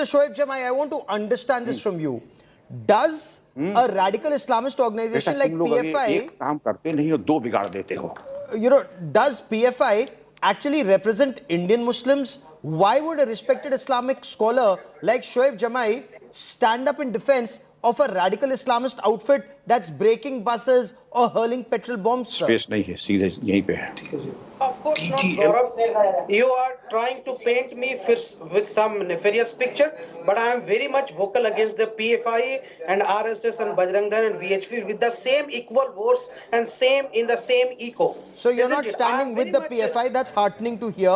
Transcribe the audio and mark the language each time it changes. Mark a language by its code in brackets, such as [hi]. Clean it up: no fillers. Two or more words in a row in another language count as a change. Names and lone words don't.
[en] Shoaib Jamai, I want to understand this from you. Does a radical Islamist organization like PFI, does PFI actually represent Indian Muslims? Why would a respected Islamic scholar like Shoaib Jamai stand up in defense of a radical Islamist outfit that's breaking buses or hurling petrol bombs, sir? [hi] Space नहीं है, सीधे यहीं पे है. [en] Of course not, Gaurav. You are trying to paint me with some nefarious picture, but I am very much vocal against the PFI and RSS and Bajrang Dal and VHP with the same equal force and in the same echo. So you're not standing with the PFI? That's heartening to hear.